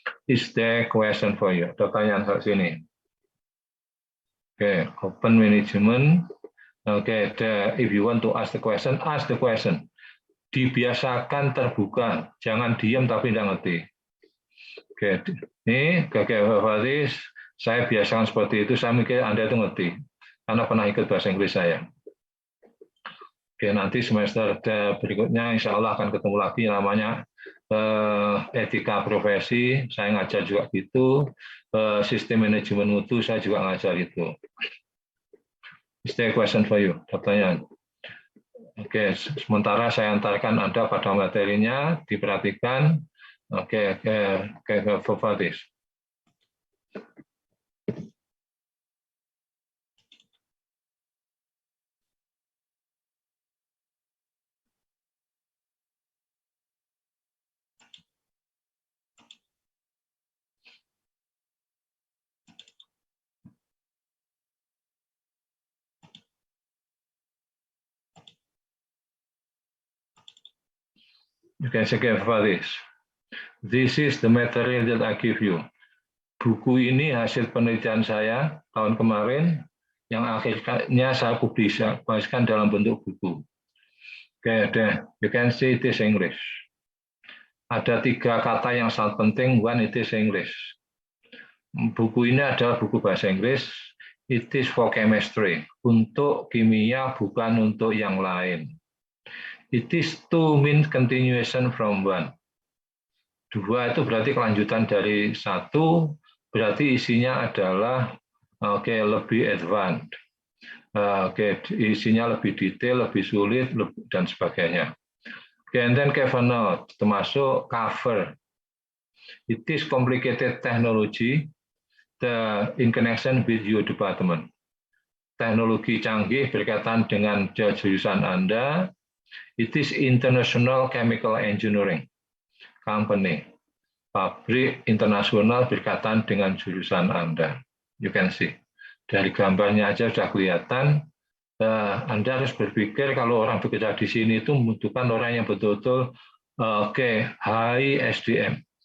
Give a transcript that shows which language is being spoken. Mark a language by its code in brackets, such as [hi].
[en] Is there question for you? [id] Pertanyaan saat sini. [en] Oke, open management. Oke, if you want to ask the question, ask the question. [id] Dibiasakan terbuka, jangan diam tapi tidak ngerti. Oke, ini Gegevatis, saya biasakan seperti itu, saya mikir Anda itu ngerti, karena pernah ikut bahasa Inggris saya. Oke, nanti semester berikutnya insya Allah akan ketemu lagi namanya etika profesi, saya ngajar juga gitu, sistem manajemen mutu saya juga ngajar itu. [en] Is there a question for you? [id] Pertanyaan. Oke, sementara saya antarkan Anda pada materinya, diperhatikan. Oke, Gegevatis. [en] You can say Gegevatis. This is the material that I give you. [id] Buku ini hasil penelitian saya tahun kemarin yang akhirnya saya publikasikan dalam bentuk buku. [en] Oke, you can see it is English. [id] Ada 3 kata yang sangat penting. [en] One, it is English. [id] Buku ini adalah buku bahasa Inggris. [en] It is for chemistry. [id] Untuk kimia, bukan untuk yang lain. [en] It is 2 means continuation from 1. [id] 2 itu berarti kelanjutan dari 1, berarti isinya adalah lebih advance. Isinya lebih detail, lebih sulit, dan sebagainya. [en] And then cover note, [id] termasuk cover. [en] It is complicated technology in connection with your department. [id] Teknologi canggih berkaitan dengan jurusan Anda. [en] It is international chemical engineering company. [id] Pabrik internasional berkaitan dengan jurusan Anda. [en] You can see. [id] Dari gambarnya aja sudah kelihatan. Anda harus berpikir kalau orang bekerja di sini itu membutuhkan orang yang betul-betul high SDM.